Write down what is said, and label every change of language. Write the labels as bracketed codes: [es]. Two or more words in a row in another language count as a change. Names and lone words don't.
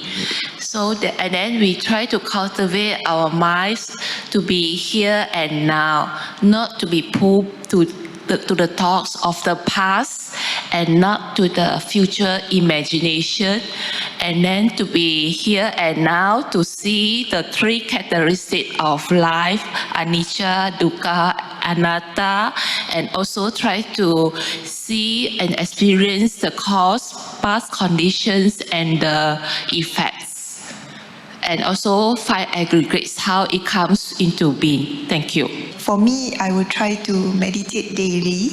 [en] And then we try to cultivate our minds to be here and now, not to be pulled to the thoughts of the past and not to the future imagination, and then to be here and now to see the three characteristics of life, [pi] anicca, dukkha, anatta, [en] and also try to see and experience the cause, past conditions, and the effects. And also find aggregates, how it comes into being. Thank you. For me, I will try to meditate daily.